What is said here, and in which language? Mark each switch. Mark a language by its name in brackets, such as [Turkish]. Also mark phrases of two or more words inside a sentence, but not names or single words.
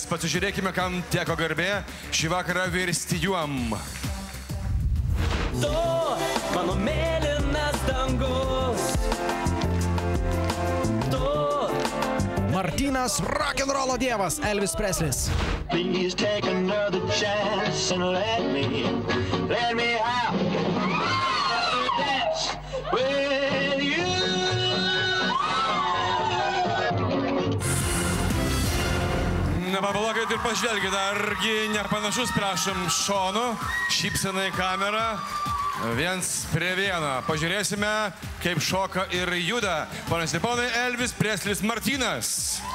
[Lithuanian] Pasižiūrėkime, kam teko garbė šį vakarą virsti juom. Tu, mano mėlynas dangus. Martynas rock'n'rollo dievas Elvis Preslis. [English] Please take another chance and let me out. Dance with you. [Lithuanian] Nepapalokit ir pažvelkit, argi nepanašus, prašom, šonu, šypsena į kamerą. Viens prie vieno. Pažiūrėsime, kaip šoka ir juda. Ponas ir ponai, Elvis Preslis Martynas.